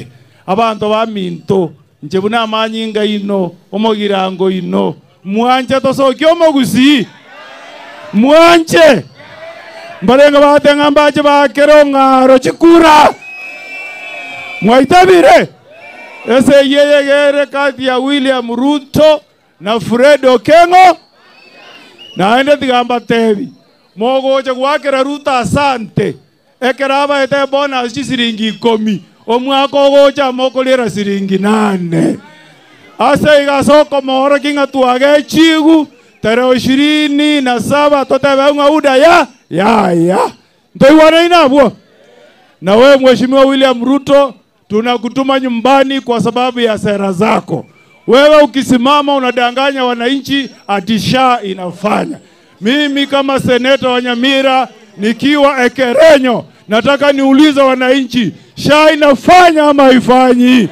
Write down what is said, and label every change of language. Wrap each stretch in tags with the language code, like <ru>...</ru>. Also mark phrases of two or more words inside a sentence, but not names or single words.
<guz>Abantu ba minto njebuna amanyinga ino omogirango ino mwanje tosoki omogusi mwanje mbarenga batenga mbaje bakeronga chikura mwaitabire. Ese yeye gere</guz> <sw>kati ya</sw> <guz>William Ruto na Fred Okengo na ende tigamba tebi mogoje gwakera Ruto asante ekeraba ete bonus chisiringi 10 omwaka ogocha mokolera siringi 8 ase igasoko moro kinga tuage chigu tarehe 27 totebe ngauda ya ndoiwana inabwo.</guz> <sw>Na wewe Mheshimiwa William Ruto, tunakutuma nyumbani kwa sababu ya sera zako. Wewe ukisimama unadanganya wananchi ati SHA inafanya. Mimi kama seneta wa Nyamira nikiwa Ekerenyo nataka niulize wananchi, SHA inafanya ama haifanyi?</sw>